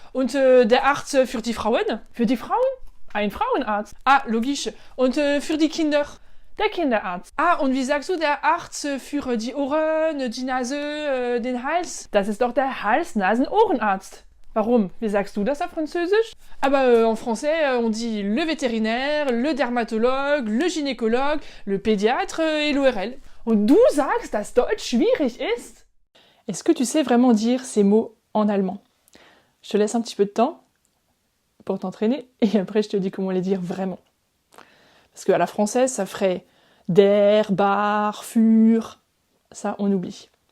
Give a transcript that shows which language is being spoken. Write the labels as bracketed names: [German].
[German] Und der Arzt für die Frauen? Für die Frauen? Ein Frauenarzt. Ah, logisch. Und für die Kinder? Der Kinderarzt. Ah, und wie sagst du der Arzt für die Ohren, die Nase, den Hals? Das ist doch der Hals-Nasen-Ohrenarzt. Warum? Wie sagst du das auf Französisch? [French] Ah bah en français on dit le vétérinaire, le dermatologue, le gynécologue, le pédiatre et l'ORL. [German] Und du sagst, dass Deutsch schwierig ist? [French] Est-ce que tu sais vraiment dire ces mots en allemand? Je te laisse un petit peu de temps pour t'entraîner et après je te dis comment les dire vraiment. Parce qu'à la française ça ferait [German] der, bar, für. [French] Ça on oublie.